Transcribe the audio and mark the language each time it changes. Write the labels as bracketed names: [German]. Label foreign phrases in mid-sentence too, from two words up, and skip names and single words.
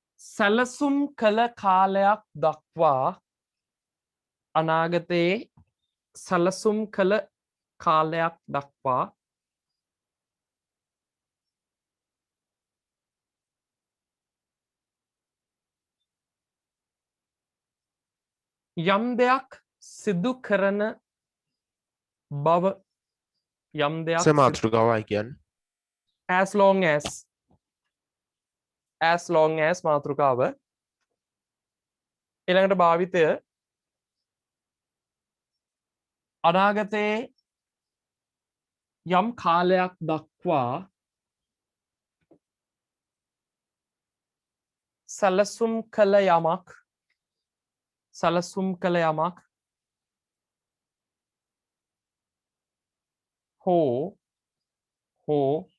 [Sinhala] සැලසුම් කළ කාලයක් දක්වා අනාගතයේ සැලසුම් කළ කාලයක් දක්වා යම් දෙයක් සිදු කරන බව යම් දෙයක් සමාතෘකාවයි කියන්නේ. [English] as long as මාතෘකාව [Sinhala] ඊළඟට භාවිතය අනාගතයේ යම් කාලයක් දක්වා සැලසුම් කළ යමක් හෝ